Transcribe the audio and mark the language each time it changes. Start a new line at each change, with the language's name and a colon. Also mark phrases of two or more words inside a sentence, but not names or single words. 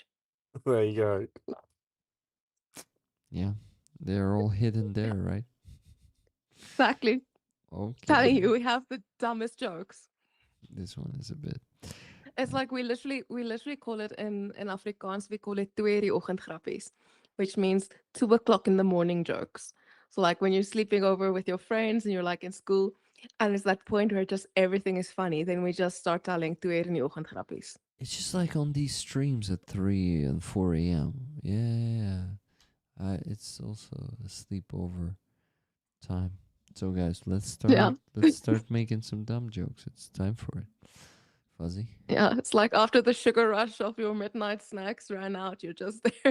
English: There you go. Yeah. They're all hidden there, right? Exactly. Okay. Telling you, we have the dumbest jokes. This one is a bit. It's like we literally call it in Afrikaans, we call it
Afrikaans: 2 uur die oggend grappies,
English: which means 2 o'clock in the morning jokes. So like when you're sleeping over with your friends and you're like in school and it's that point where just everything is funny, then we just start telling
Afrikaans: 2 uur in die oggend grappies.
English: It's just like on these streams at 3 and 4 a.m. Yeah. It's also a sleepover time. So guys, let's start making some dumb jokes. It's time for it. Fuzzy. Yeah, it's like after the sugar rush of your midnight snacks ran out, you're just there.